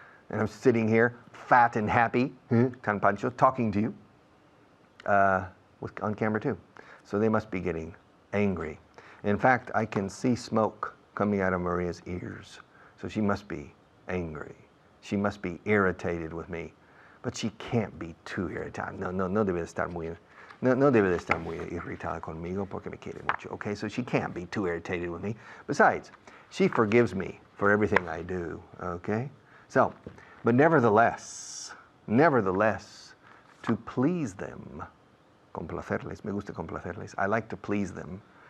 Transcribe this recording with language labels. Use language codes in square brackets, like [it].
[en] And I'm sitting here, fat and happy, Tan Pancho, talking to you on camera 2. So they must be getting angry. In fact, I can see smoke coming out of Maria's ears. So she must be angry. She must be irritated with me. But she can't be too irritated. [es] No debe de estar muy irritada conmigo porque me quiere mucho. [en] Okay, so she can't be too irritated with me. Besides, she forgives me for everything I do. Okay? So, but nevertheless, to please them, [es] complacerles, me gusta complacerles. [en] I like to please them.